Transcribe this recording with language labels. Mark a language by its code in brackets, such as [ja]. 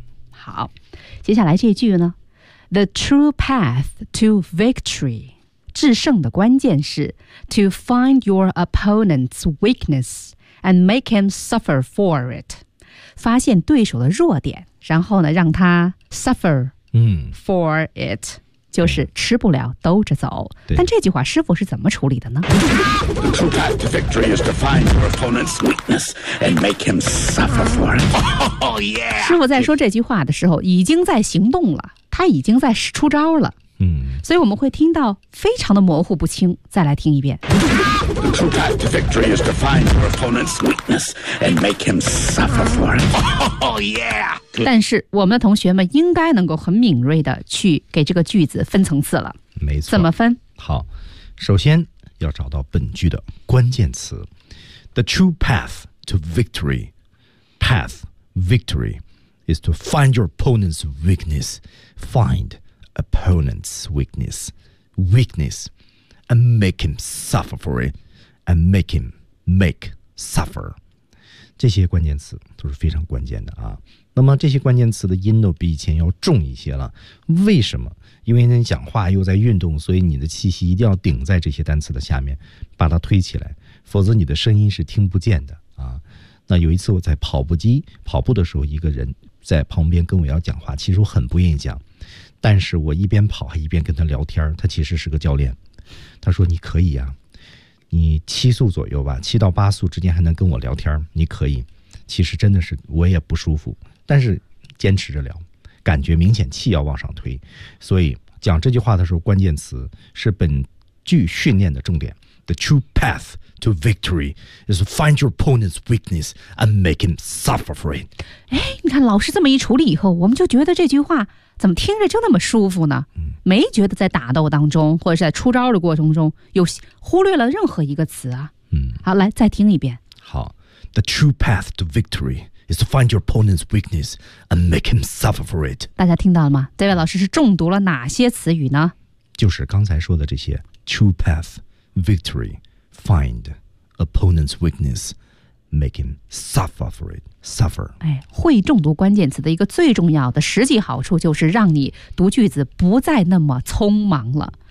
[en] 好，接下来这句呢 The true path to victory， [zh] 制胜的关键是 [en] To find your opponent's weakness and make him suffer for it， [zh] 发现对手的弱点，然后呢，让他 [en] suffer for it， [zh] 就是吃不了兜着走。但这句话师傅是怎么处理的呢？ [en] The true path to victory is to find your opponent's weakness and make him suffer for it。 [zh] 师傅在说这句话的时候已经在行动了，他已经在出招了。所以我们会听到非常的模糊不清，再来听一遍。 [en] The true path to victory is to find your opponent's weakness and make him suffer for it. Oh yeah! [zh] 但是我们的同学们应该能够很敏锐的去给这个句子分层次了。没错。怎么分？好，首先要找到本句的关键词 ， [en] The true path to victory. Path victory is to find your opponent's weakness. Find. Opponent's weakness, weakness, and make him suffer for it, and make him make suffer. [zh] 这些关键词都是非常关键的啊。那么这些关键词的音都比以前要重一些了。为什么？因为你讲话又在运动，所以你的气息一定要顶在这些单词的下面，把它推起来，否则你的声音是听不见的啊。那有一次我在跑步机跑步的时候，一个人在旁边跟我要讲话，其实我很不愿意讲。但是我一边跑还一边跟他聊天，他其实是个教练，他说你可以啊，你七速左右吧，七到八速之间还能跟我聊天，你可以。其实真的是我也不舒服，但是坚持着聊，感觉明显气要往上推，所以讲这句话的时候，关键词是本句训练的重点。 [en] The true path to victory is to find your opponent's weakness and make him suffer for it。 [zh] 哎，你看老师这么一处理以后，我们就觉得这句话怎么听着就那么舒服呢？没觉得在打斗当中或者是在出招的过程中有忽略了任何一个词啊。好，来再听一遍。 [en] 好， The true path to victory is to find your opponent's weakness and make him suffer for it. [zh] 大家听到了吗？这位老师是中毒了哪些词语呢？就是刚才说的这些 [en] true path, victory, find, opponent's weakness, make him suffer for it. Suffer. [zh] 哎，会中毒关键词的一个最重要的实际好处就是让你读句子不再那么匆忙了。